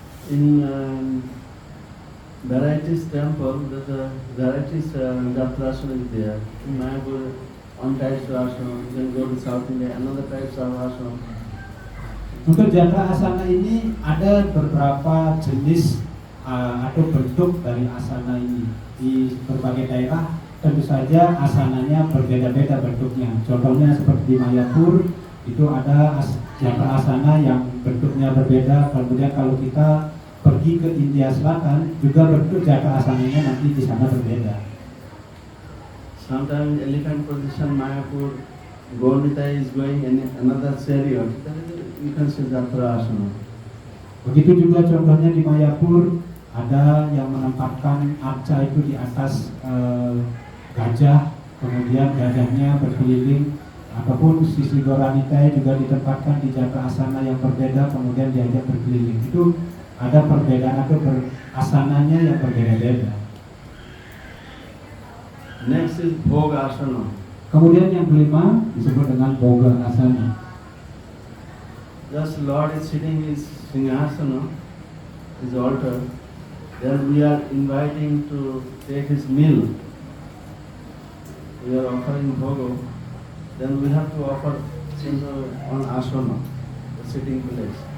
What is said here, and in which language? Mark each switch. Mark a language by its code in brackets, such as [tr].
[en] In varieties temple, there's a varieties Jatrasana is there. In Mayapur, one type of asana. You can go to South India, another type of asana. [id] Untuk jatra asana ini ada beberapa jenis atau bentuk dari asana ini. Di berbagai daerah tentu saja asananya berbeda-beda bentuknya. Contohnya seperti di Mayapur itu ada jatra asana yang bentuknya berbeda. Kemudian kalau kita pergi ke India Selatan juga bentuk jatra asananya nanti di sana berbeda. [en] Sometimes elephant position Mayapur, Gaurnita is going in another chariot. You can see Jatra asana. [id] Begitu juga contohnya di Mayapur ada yang menempatkan arca itu di atas gajah, kemudian gajahnya berkeliling, ataupun sisi Gaurnita juga ditempatkan di jatra asana yang berbeda, kemudian diajak berkeliling. Itu ada perbedaan atau asananya yang berbeda-beda. [en] Next is Bhoga asana. [id] Kemudian yang kelima disebut dengan Bhoga asana. [en] Just Lord is sitting his Singhasana, his altar. Then we are inviting to take his meal. We are offering Bhoga. Then we have to offer on asana, the sitting place.